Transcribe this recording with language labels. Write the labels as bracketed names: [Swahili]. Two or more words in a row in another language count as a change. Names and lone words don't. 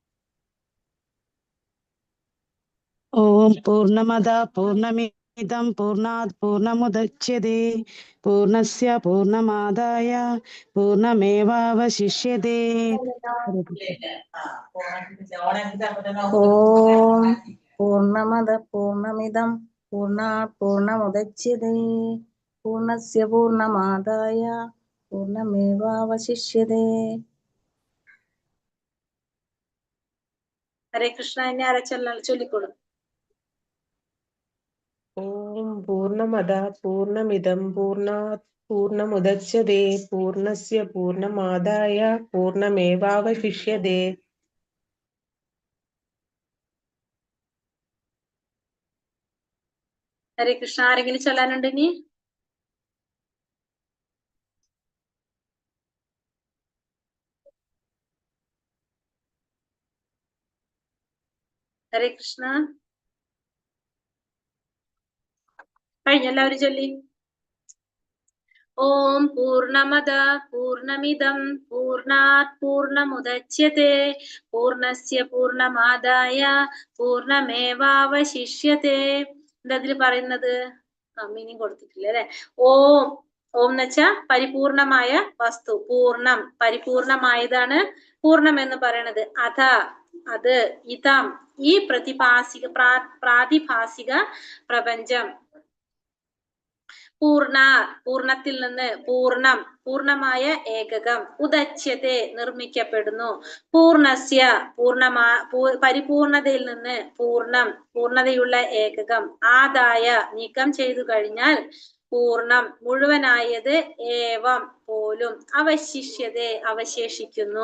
[Sanskrit] ഓം പൂർണ്ണമദ പൂർണ്ണമിദം പൂർണ്ണാത് പൂർണ്ണമുദച്യത്തെ പൂർണ്ണസ്യ പൂർണ്ണമാദായ പൂർണ്ണമേവാവശിഷ്യത്തെ. ഓം പൂർണ്ണമദ പൂർണ്ണമിദം പൂർണ്ണാത് പൂർണ്ണമുദച്യത്തെ പൂർണ്ണസ്യ പൂർണ്ണമാദായ പൂർണ്ണമേവാവശിഷ്യത്തെ. ഹരേ കൃഷ്ണ. [Malayalam] ഇനി ആരാ ചൊല്ലിക്കോളൂ. [Sanskrit] ഓം പൂർണ്ണമദ പൂർണ്ണമിദം പൂർണ്ണാത് പൂർണ്ണമുദച്യത്തെ പൂർണ്ണസ്യ പൂർണ്ണമാദായ പൂർണ്ണമേവാവശിഷ്യത്തെ. ഹരേ കൃഷ്ണ. [Malayalam] ആരെങ്കിലും ചൊല്ലാനുണ്ട് ഇനി? [Sanskrit] ഹരേ കൃഷ്ണ. [Malayalam] കഴിഞ്ഞ എല്ലാവരും ചൊല്ലി. [Sanskrit] ഓം പൂർണ്ണമദ പൂർണ്ണമിദം പൂർണ്ണാത് പൂർണ്ണമുദച്യത്തെ പൂർണ്ണസ്യ പൂർണ്ണമാദായ പൂർണ്ണമേവാവശിഷ്യത്തെ. [Malayalam] എന്താ ഇതിൽ പറയുന്നത്? മീനിങ് കൊടുത്തിട്ടില്ല അല്ലെ. ഓം ഓം എന്ന് വെച്ചാ പരിപൂർണമായ വസ്തു, പൂർണ്ണം, പരിപൂർണമായതാണ് പൂർണ്ണം എന്ന് പറയണത്. അഥ അത്, ഇതം ഈ പ്രാതിഭാസിക പ്രപഞ്ചം, പൂർണ്ണ പൂർണ്ണത്തിൽ നിന്ന്, പൂർണ്ണം പൂർണ്ണമായ ഏകകം, ഉദച്യത്തെ നിർമ്മിക്കപ്പെടുന്നു, പൂർണ്ണസ്യ പരിപൂർണതയിൽ നിന്ന്, പൂർണ്ണം പൂർണ്ണതയുള്ള ഏകകം, ആദായ നീക്കം ചെയ്തു കഴിഞ്ഞാൽ, പൂർണ്ണം മുഴുവനായത്, ഏവം പോലും, അവശിഷ്യത്തെ അവശേഷിക്കുന്നു.